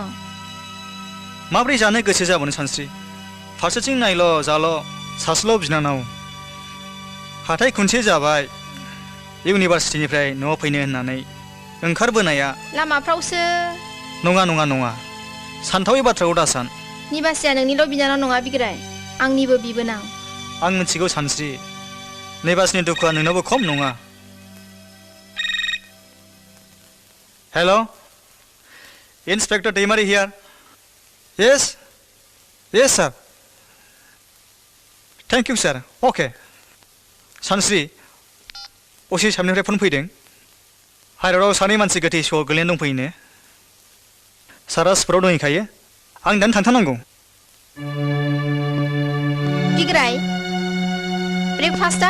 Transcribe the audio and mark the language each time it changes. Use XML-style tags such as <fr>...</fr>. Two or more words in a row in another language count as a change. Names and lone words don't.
<brx>माब्रै जानो गोसो जाबावनो सानस्रि फारसेथिं नायल' जाल' सासेल' बिनानाव हाथाय खुनसे जाबाय इउनिभार्सिटिनिफ्राय न'आव फैनो होननानै ओंखारबोनाया लामाफ्रावसो नङा सानथावै बाथ्राखौ दासान निबासिया नोंनिल' बिनानाव नङा बिग्राय आंनिबो बिबोनां आं मिथिगौ सानस्रि निबासनि दुखुआ नोंनावबो खम नङा हेल'</brx> <en>Inspector Deimari here. Yes sir. Thank you sir. Okay.</en> <brx>सानस्रि असे सामनिफ्राय फन फैदों हाइरडआव सानै मानसि गोथै स'आव गोलैना दंफैयोनो सारा स्पटआव दंहैखायो आं दानो थांथारनांगौ बिग्राय ब्रेकफास्टआ</brx>